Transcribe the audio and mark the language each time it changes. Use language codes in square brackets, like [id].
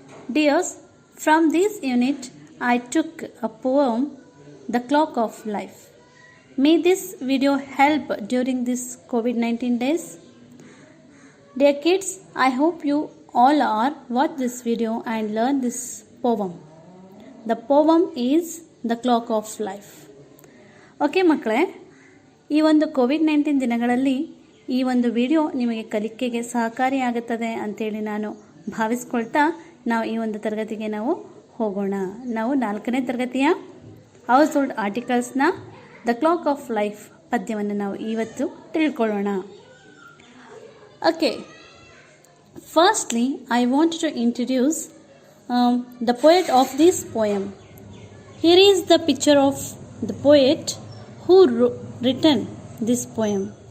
[en] Dears, from this unit I took a poem, The Clock of Life. May this video help during this COVID-19 days. Dear kids, I hope you all are watch this video and learn this poem. The poem is The Clock of Life. [kn] Okay ಮಕ್ಕಳೇ, ಈ ಒಂದು COVID-19 ದಿನಗಳಲ್ಲಿ ಈ ಒಂದು video ನಿಮಗೆ ಕಲಿಕೆಗೆ ಸಹಕಾರಿಯಾಗುತ್ತದೆ ಅಂತೇಳಿ ನಾನು ಭಾವಿಸ್ಕೊಳ್ತಾ ನಾವು ಈ ಒಂದು ತರಗತಿಗೆ ನಾವು ಹೋಗೋಣ. ನಾವು 4ನೇ ತರಗತಿಯ house hold ಆರ್ಟಿಕಲ್ಸ್ನ the clock of life ಪದ್ಯವನ್ನು ನಾವು ಇವತ್ತು ತಿಳ್ಕೊಳ್ಳೋಣ. [en] Okay, firstly, I want to introduce the poet of this poem. Here is the picture of the poet who written this poem.